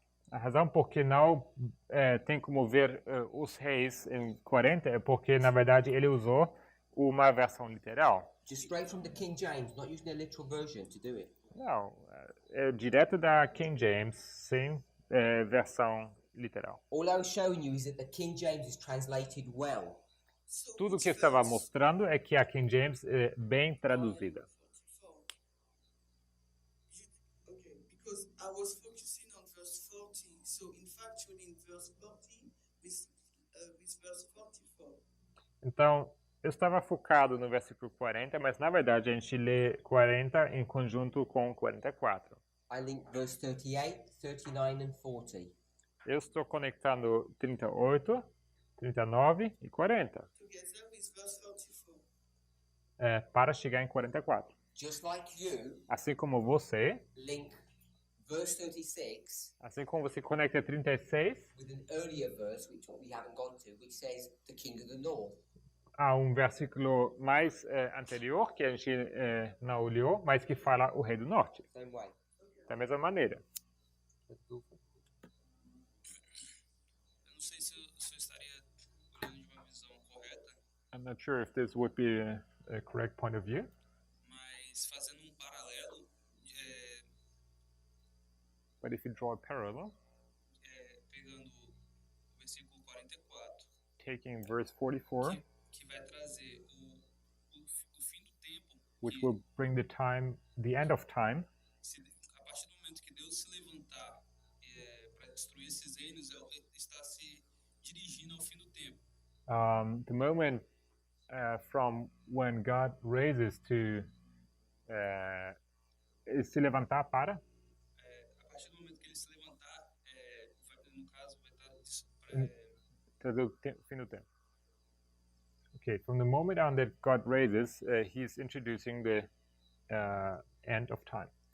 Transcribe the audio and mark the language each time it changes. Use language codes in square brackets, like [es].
[pt] A razão por que não tem como ver os reis em 40 é porque, na verdade, ele usou uma versão literal. [en] just straight from the King James, not using a literal version to do it. [pt] Não, é direto da King James, sem versão literal. [en] All I was showing you is that the King James is translated well. So [pt] Tudo [en] which [pt] que eu estava [en] verse? [pt] mostrando é que a King James é bem traduzida. [en] 44. Okay, because I was focusing on verse 40. So in fact, you're in verse 40 with verse 44. [pt] Então, eu estava focado no versículo 40, mas na verdade a gente lê 40 em conjunto com 44. [en] I link verse 38, 39, and 40. [pt] Eu estou conectando 38, 39 e 40 [en] Together with verse 44. [pt] para chegar em 44. [en] Just like you [pt] Assim como você, [en] link verse 36 [pt] assim como você conecta 36 [en] with an earlier verse, which we haven't gone to, which says the King of the North. [pt] a um versículo mais anterior, que a gente não olhou, mas que fala o rei do norte. [en] Same way. [pt] Da mesma maneira. Eu não sei se eu estaria olhando de uma visão correta, [en] I'm not sure if this would be a correct point of view, [pt] mas fazendo um paralelo, [en] but if you draw a parallel, [pt] pegando o versículo 44, [en] taking verse 44, [pt] que vai trazer o fim do tempo, [en] which [pt] que [en] will bring the end of time, [pt] a partir do momento que Deus se levantar para destruir esses reinos, está se dirigindo ao fim do tempo. [en] the moment from when God raises to [pt] se levantar para, A partir do momento que ele se levantar, no caso, vai estar trazer o fim do tempo. [en] Okay, from the moment on that God raises, he's introducing the end of time.